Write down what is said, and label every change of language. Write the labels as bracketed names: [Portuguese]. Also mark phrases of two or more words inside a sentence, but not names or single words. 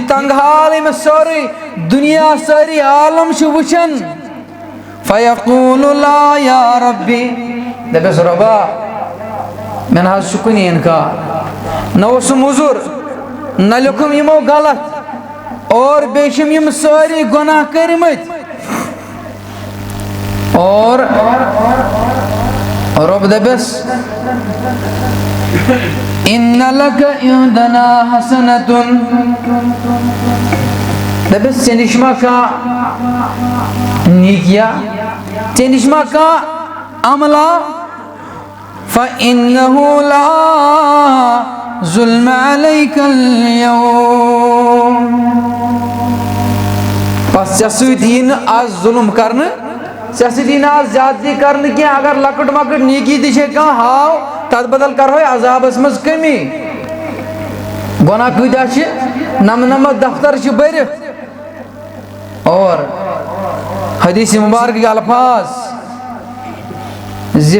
[Kashmiri] تنگ حال ییٚمِس سورُے دُنیا سٲری عالم چھُ وٕچھان [Arabic] فیقوٗل لا یا ربی [Kashmiri] دپٮ۪س رۄبا مےٚ نہ حظ چھُ کُنی انکار نہ اوسُم عذر نہ لیوٚکھُم یِمو غلط اور بیٚیہِ چھِم یِم سٲری گۄناہ کٔرمٕتۍ اور رۄب دپٮ۪س [Arabic] اِنَّ لَكَ عِندَنَا حَسَنَةٌ [Kashmiri] دپٮ۪س ژےٚ نِش ما کانٛہہ نیکیا ژےٚ نِش ما کانٛہہ عملا [Arabic] فَإِنَّهُ لَا ظُلْمَ عَلَيْكَ الْيَوْمَ [Kashmiri] بس ژےٚ سۭتۍ یی نہٕ آز ظُلم کرنہٕ ژےٚ سۭتۍ یی نہٕ آز زیادتی کرنہٕ کینٛہہ اگر لۄکٕٹ مۄکٕٹ نیکی تہِ چھے کانٛہہ ہاو تتھ بدل کرہوے عذابس منٛز کمی گۄناہ کۭتیاہ چھِ نمنمتھ دفتر چھِ بٔرِتھ اور حدیث مبارکٕکۍ الفاظ زِ